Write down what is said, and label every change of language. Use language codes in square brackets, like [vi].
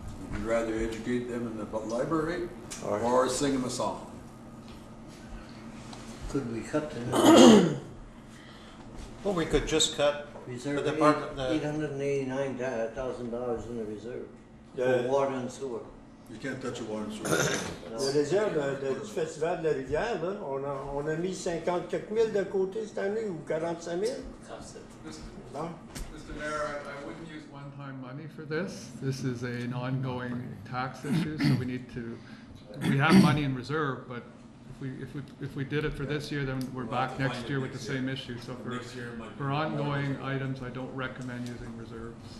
[en] Would you rather educate them in the library or sing them a song? Could we cut them? Well, we could just cut Reserve the department. $889,000 in the reserve Yeah. for water and sewer. You can't touch a water and sewer. [fr] Le réserve du Festival de la Rivière, là, on a mis 50 quelques mille de côté cette année ou 45 000. Non? [en] Mr. Mayor, I wouldn't use one-time money for this. This is an ongoing tax issue, so we have money in reserve, but if we did it for this year, then we're back next year with the same issue. So for ongoing items, I don't recommend using reserves.